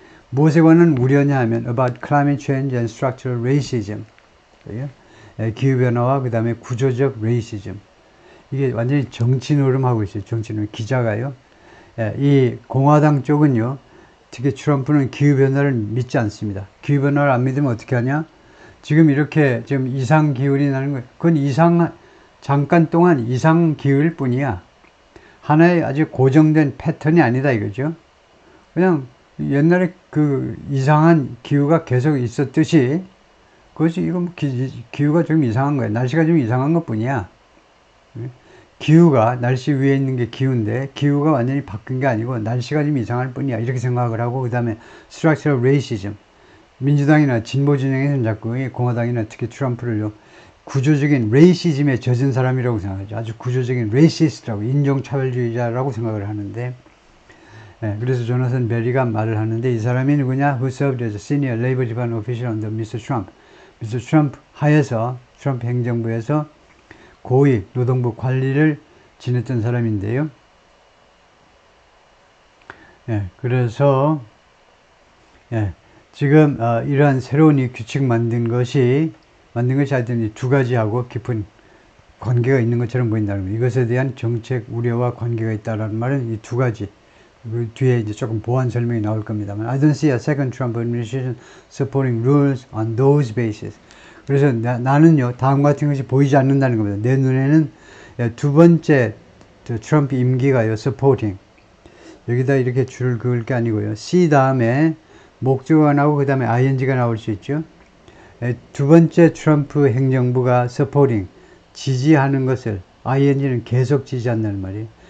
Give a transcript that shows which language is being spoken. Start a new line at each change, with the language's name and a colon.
Korean: 무엇에 관한 우려냐 하면
English: about climate change and structural racism.
Korean: 기후변화와 그 다음에 구조적 레이시즘. 이게 완전히 정치 노름하고 있어요. 정치 노름. 기자가요. 이 공화당 쪽은요, 특히 트럼프는 기후변화를 믿지 않습니다. 기후변화를 안 믿으면 어떻게 하냐? 지금 이렇게 지금 이상 기후이 나는 거예요. 그건 잠깐 동안 이상 기후일 뿐이야. 하나의 아주 고정된 패턴이 아니다 이거죠. 그냥 옛날에 그 이상한 기후가 계속 있었듯이, 그것이 이거 기후가 좀 이상한 거야. 날씨가 좀 이상한 것 뿐이야. 기후가, 날씨 위에 있는 게 기후인데, 기후가 완전히 바뀐 게 아니고, 날씨가 좀 이상할 뿐이야. 이렇게 생각을 하고, 그 다음에
English: structural racism.
Korean: 민주당이나 진보 진영에서는 자꾸 공화당이나 특히 트럼프를요, 구조적인 레이시즘에 젖은 사람이라고 생각하죠. 아주 구조적인 레이시스트라고, 인종차별주의자라고 생각을 하는데, 그래서 조나선 베리가 말을 하는데, 이 사람이 누구냐?
English: Who served as a senior Labor Department official under Mr. Trump. Mr.
Korean: Trump 하에서, 트럼프 행정부에서 고위 노동부 관리를 지냈던 사람인데요. 그래서 지금 이러한 새로운 이 규칙 만든 것이 하여튼 두 가지하고 깊은 관계가 있는 것처럼 보인다는 거예요. 이것에 대한 정책 우려와 관계가 있다는 말은 이 두 가지. 그 뒤에 이제 조금 보완 설명이 나올 겁니다만,
English: I don't see a second Trump administration supporting rules on those bases.
Korean: 그래서 나는요, 다음 같은 것이 보이지 않는다는 겁니다. 내 눈에는 두 번째 트럼프 임기가요, supporting. 여기다 이렇게 줄을 그을 게 아니고요. C 다음에 목적어가 나오고 그 다음에 ing가 나올 수 있죠. 두 번째 트럼프 행정부가 supporting, 지지하는 것을, ing는 계속 지지한다는 말이에요.